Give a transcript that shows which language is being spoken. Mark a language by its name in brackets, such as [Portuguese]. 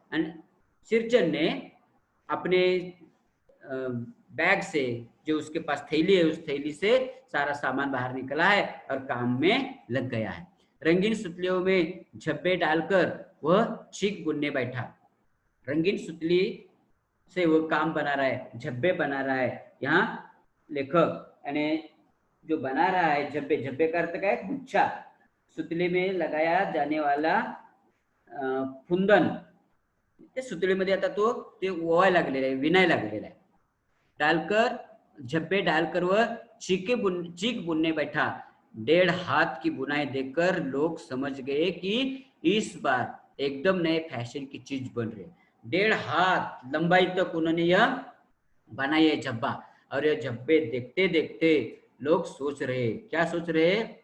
[Hindi] And सिरचन ने अपने bag से, जो उसके पास थैली है, उस थैली से सारा सामान बाहर निकला है और काम में लग गया है। रंगीन सुतलियों में झब्बे डालकर वह चीख बुनने बैठा। रंगीन सुतली से वो काम बना रहा है, झब्बे बना रहा है। यहाँ लेखक यानी जो बना रहा है झब्बे, झब्बे का अर्थ क्या है? गुच्छा। सुतली में लगाया जाने वाला [Marathi] फुंदन ते सुतळीमध्ये आता तो ते ओवाय लागलेला आहे, विनाय लागलेला आहे। [Hindi] डालकर झब्बे डालकर वह चीख बुनने बैठा। 1.5 हाथ की बुनाई देखकर लोग समझ गए कि इस बार एकदम नए फैशन की चीज बन रही है। 1.5 हाथ लंबाई तक उन्होंने यह बनाई है झब्बा, और यह झब्बे देखते देखते लोग सोच रहे, क्या सोच रहे?